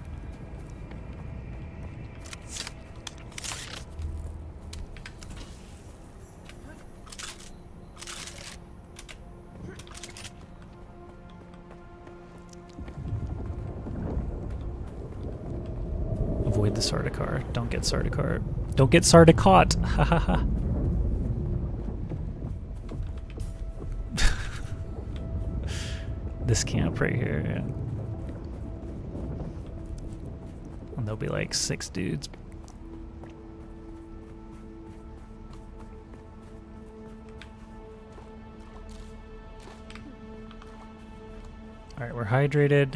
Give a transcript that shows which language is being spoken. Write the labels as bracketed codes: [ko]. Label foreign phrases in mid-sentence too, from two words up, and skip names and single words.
[en] Avoid the Sardaukar. Don't get Sardaukar. Don't get Sardaukar! Ha ha ha. This camp right here, yeah. And there'll be like 6 dudes. Alright, we're hydrated.